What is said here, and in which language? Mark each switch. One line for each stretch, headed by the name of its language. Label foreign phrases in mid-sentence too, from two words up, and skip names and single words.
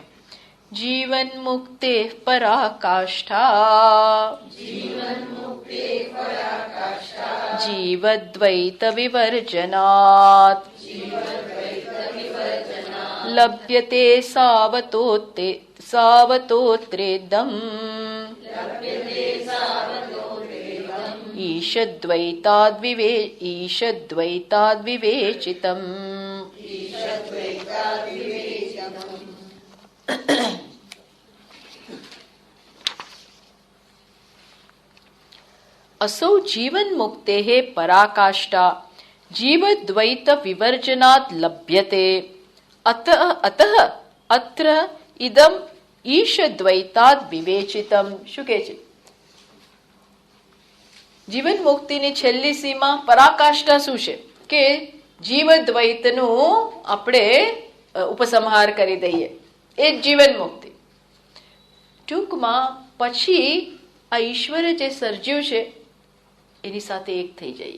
Sanskrit: જીવન મુક્તે પરાકાષ્ઠા જીવદ્વૈત વિવર્જનાત લભ્યતે સાવતોત્રેદમ ઈશદ્વૈતાદ વિવેચિતમ. असौ जीवन मुक्तेः पराकाष्ठा जीवद्वैत विवर्जनात् लभ्यते अतः अत्र इदम ईशद्वैतात् विवेचितम.
Gujarati: શું કહે છે? જીવન મુક્તિની છેલ્લી સીમા પરાકાષ્ઠા શું છે? કે જીવદ્વૈતનું આપણે ઉપસંહાર કરી દઈએ, એ જ જીવન મુક્તિ. ટૂંકમાં પછી આ ઈશ્વરે જે સર્જ્યું છે એની સાથે એક થઈ જઈએ.